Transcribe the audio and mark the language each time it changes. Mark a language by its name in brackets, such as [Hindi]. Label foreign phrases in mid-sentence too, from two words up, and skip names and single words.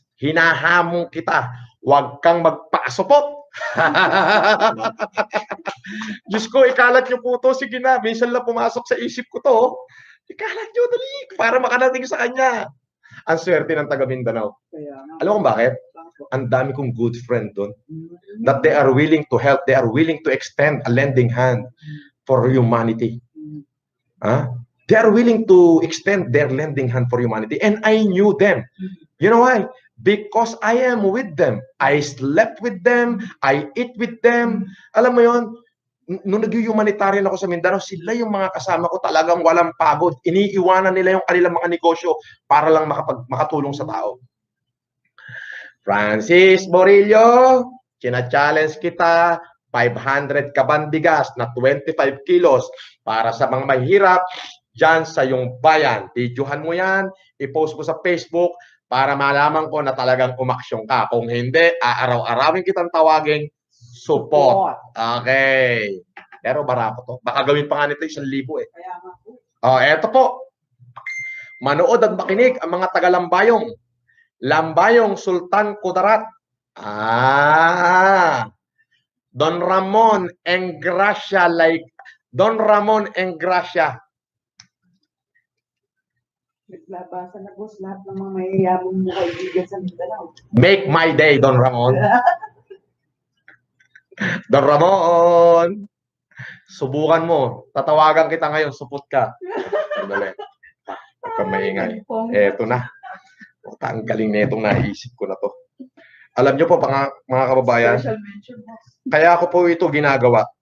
[Filipino] Hinahamon kita. Huwag kang magpasupot. Diyos ko, ikalat niyo po to. Sige na, minsan lang pumasok sa isip ko to. Ikalat niyo, dali. Para makarating sa kanya. Ang swerte ng taga Mindanao. Alam mo bakit? Ang dami kong [English] good friend [Filipino] doon. [English] That they are willing to help. They are willing to extend a lending hand for humanity. They are willing to extend their lending hand for humanity. And I knew them. You know why? Because I am with them. I slept with them. I eat with them. [Filipino] Alam mo yon, nung nag-humanitarian ako sa Mindanao, sila yung mga kasama ko talagang walang pagod. Iniiwanan nila yung kanilang mga negosyo para lang makatulong sa tao. Francis Morillo, china-challenge kita, 500 kabang bigas na 25 kilos para sa mga mahirap dyan sa yung bayan. Videohan mo yan, i-post mo sa Facebook para malaman ko na talagang umaksyon ka. Kung hindi, aaraw-arawin kitang tawagin support. Okay. Pero barako to. Baka gawin pa nga nito 1,000 eto po. Manood at makinig ang mga taga-Lambayong. Lambayong Sultan Kudarat. Don Ramon Engracia, Don Ramon Engracia. Naglabasa na, boss, lahat ng mga mayayabong mo kaibigan sa Mindanao. [English] Make my day, Don Ramon. Don Ramon, [Filipino] subukan mo. Tatawagan kita ngayon, supot ka. Sandali. Huwag kang maingay. Eto na. Ang galing na itong naisip ko na to. Alam nyo po, mga kababayan, kaya ako po ito ginagawa.